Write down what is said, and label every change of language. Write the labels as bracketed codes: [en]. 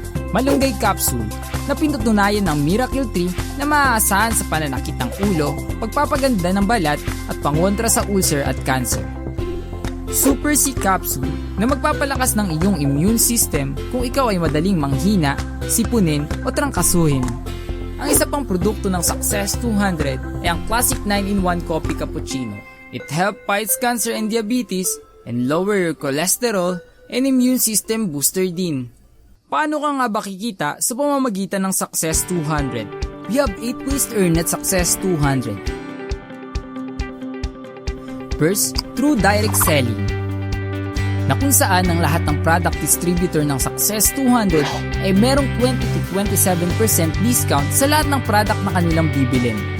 [tl] Malunggay Capsule na pinutunayan ng Miracle Tree na maaasahan sa pananakit ng ulo, pagpapaganda ng balat at pangontra sa ulcer at cancer. Super C Capsule na magpapalakas ng iyong immune system kung ikaw ay madaling manghina, sipunin o trangkasuhin. Ang isa pang produkto ng Success 200 ay ang Classic 9-in-1 Coffee Cappuccino. [en] It helps fight cancer and diabetes and lower your cholesterol and immune system booster din. [tl] Paano ka nga ba kikita sa pamamagitan ng Success 200? [en] We have 8 ways to earn at Success 200. First, through direct selling, [tl] na kung saan ang lahat ng product distributor ng Success 200 ay merong 20 to 27% discount sa lahat ng product na kanilang bibilin.